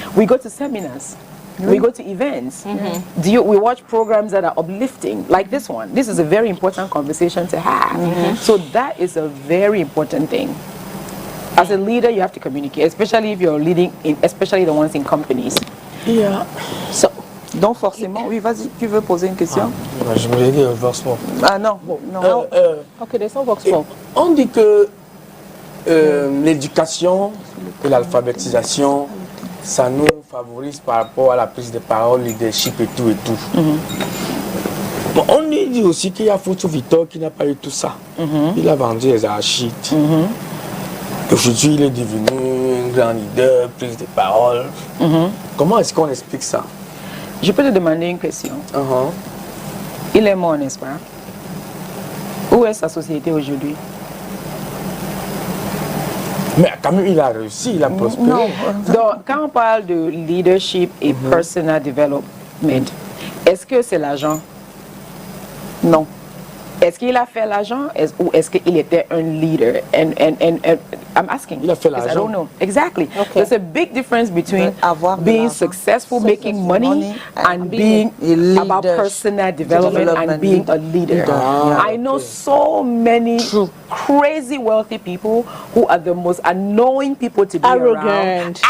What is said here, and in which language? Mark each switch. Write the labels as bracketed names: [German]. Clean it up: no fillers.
[English] We go to seminars. We go to events. We watch programs that are uplifting, like this one. This is a very important conversation to have. So that is a very important thing. As a leader, you have to communicate, especially if you're leading, especially the ones in companies. So, [French] donc forcément, oui, vas-y, tu veux poser une question? Je me l'ai dit, Vox Pop. Ah non, non. [English] Ok, there's no Vox Pop. [French] On dit que l'éducation et l'alphabétisation, ça nous favorise par rapport à la prise de parole, leadership et tout et tout. Bon, on dit aussi qu'il y a Photo Victor qui n'a pas eu tout ça. Il a vendu les archives. Aujourd'hui, il est devenu un grand leader, prise de parole. Comment est-ce qu'on explique ça? Je peux te demander une question. Il est mort, n'est-ce pas? Où est sa société aujourd'hui? Mais quand même, il a réussi, il a prospéré. Donc, quand on parle de leadership et personal development, est-ce que c'est l'argent? Non. Est-ce qu'il a fait l'argent ou est-ce qu'il était un leader? [English] And I'm asking. [French] Il a fait [English] I [French] l'argent. [English] don't know. Exactly. There's a big difference between being successful, making money, and being about personal development and being a leader. I know so many crazy wealthy people who are the most annoying people to be around.